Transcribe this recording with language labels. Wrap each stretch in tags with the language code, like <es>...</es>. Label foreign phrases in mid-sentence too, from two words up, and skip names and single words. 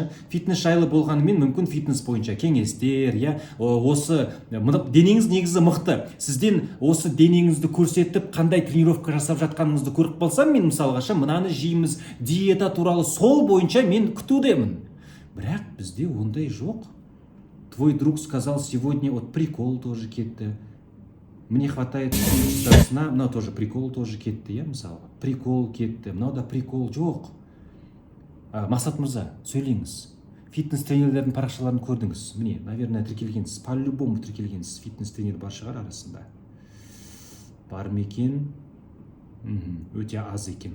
<kk>Фитнес жайлы болғанымен мүмкін фитнес бойынша кеңестер, я, осы денеңіз негізі мықты. Сізден осы денеңізді көрсетіп, қандай тренировка жасап жатқаныңызды көріп қалсам, мен мысалға ше, мынаны жейміз, диета туралы сол бойынша мен күтудемін. Бірақ бізде ондай жоқ.</kk> <ru>Твой друг сказал сегодня, вот прикол тоже кетті. Мне хватает сна,</ru> <kk>мынау</kk> <ru>тоже прикол тоже</ru> <kk>кетті, иә, мысалы. Прикол кетті, мынау да прикол жоқ. Мақсат мырза, сөйлеңіз. Фитнес тренерлердің парақшаларын көрдіңіз. Міне, наверное, тіркелгенсіз. По-любому тіркелгенсіз. Фитнес тренер бар шығар арасында. Бар ма екен? Өте аз екен.</kk>